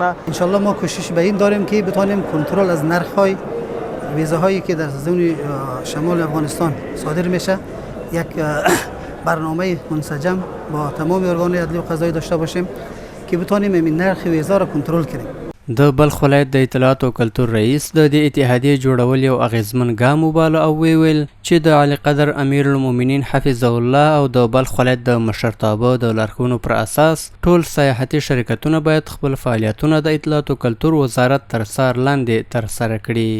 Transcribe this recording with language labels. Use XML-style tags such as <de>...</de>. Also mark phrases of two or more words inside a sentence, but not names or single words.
<ar>ان شاء الله</ar> <fa>ما کوشش به این داریم که بتونیم کنترل از نرخ‌های ویزاهایی که در زون شمال افغانستان صادر میشه یک برنامه منسجم با تمام ارگان عدلی و قضایی داشته باشیم که بتونیم این نرخ ویزا را کنترل کنیم.</fa> <ps>د بلخ ولایت د اطلاعات او کلتور رئیس د دې اتحادیې جوړول یو اغیزمن ګام وباله او ویل چې د علی قدر امیرالمؤمنین</ps> <ar>حفظه الله</ar> <ps>او د بلخ ولایت د مشرتابه د لارښوونو پر اساس ټول سیاحتي شرکتونه باید خپل فعالیتونه د اطلاعات او کلتور وزارت تر څار لاندې ترسره کړي.</ps>